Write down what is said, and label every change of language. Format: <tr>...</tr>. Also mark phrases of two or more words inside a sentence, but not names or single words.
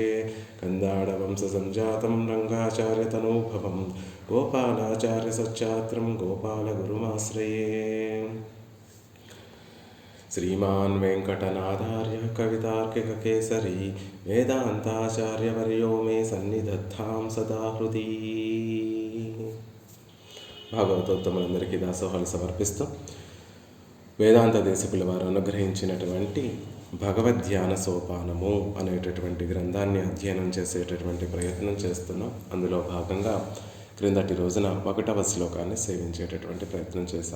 <sa>कन्दाडवंशसञ्जातं रङ्गाचार्यतनूभवं गोपालाचार्यसच्चात्रं गोपालगुरुमाश्रये। श्रीमान् वेङ्कटनाथार्य कवितार्किककेसरी वेदान्ताचार्यवर्यो मे सन्निधत्तां सदा हृदि।</sa> <te>భాగవతోత్తములందరికీ దాసోహాలు సమర్పిస్తూ వేదాంత దేశకుల వారు అనుగ్రహించినటువంటి భగవద్ధ్యాన సోపానము అనేటటువంటి గ్రంథాన్ని అధ్యయనం చేసేటటువంటి ప్రయత్నం చేస్తున్నాం. అందులో భాగంగా క్రిందటి రోజున 1వ శ్లోకాన్ని సేవించేటటువంటి ప్రయత్నం చేశాం.</te>